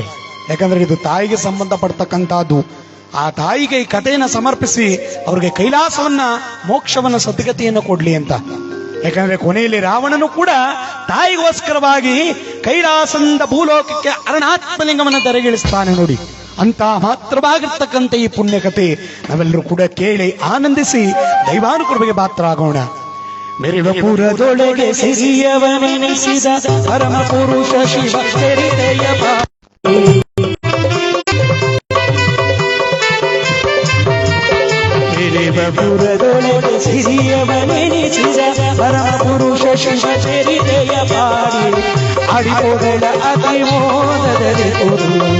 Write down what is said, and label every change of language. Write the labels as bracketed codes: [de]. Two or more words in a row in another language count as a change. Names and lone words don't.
[kn] ಯಾಕಂದ್ರೆ ಇದು ತಾಯಿಗೆ ಸಂಬಂಧಪಡ್ತಕ್ಕಂಥದ್ದು. ಆ ತಾಯಿಗೆ ಈ ಕಥೆಯನ್ನು ಸಮರ್ಪಿಸಿ ಅವ್ರಿಗೆ ಕೈಲಾಸವನ್ನ ಮೋಕ್ಷವನ್ನ ಸದ್ಗತಿಯನ್ನು ಕೊಡ್ಲಿ ಅಂತ. ಯಾಕಂದ್ರೆ ಕೊನೆಯಲ್ಲಿ ರಾವಣನು ಕೂಡ ತಾಯಿಗೋಸ್ಕರವಾಗಿ ಕೈಲಾಸದಿಂದ ಭೂಲೋಕಕ್ಕೆ ಅರುಣಾತ್ಮಲಿಂಗವನ್ನು ತೆರೆಗಿಳಿಸ್ತಾನೆ ನೋಡಿ. ಅಂತ ಮಾತ್ರವಾಗಿರ್ತಕ್ಕಂಥ ಈ ಪುಣ್ಯಕಥೆ ನಾವೆಲ್ಲರೂ ಕೂಡ ಕೇಳಿ ಆನಂದಿಸಿ ದೈವಾನುಕೃಪೆಗೆ ಪಾತ್ರರಾಗೋಣ. ಮೆರಿವಪುರದೊಳಗೆ ಸಿರಿಯವನೆನಿಸಿದ ಪರಮ ಪುರುಷ ಶಿವ ಚರಿತೆಯ ಮೆರಿವಪುರದೊಳಗೆ ಸಿರಿಯವನೆನಿಸಿದ ಪರಮ ಪುರುಷ ಶಿವ ಚರಿತೆಯ ಪಾಡಿ ಅಡಿಪೊಗಳ ಅತಿಮೋದದಲ್ಲಿ ಕೊಡು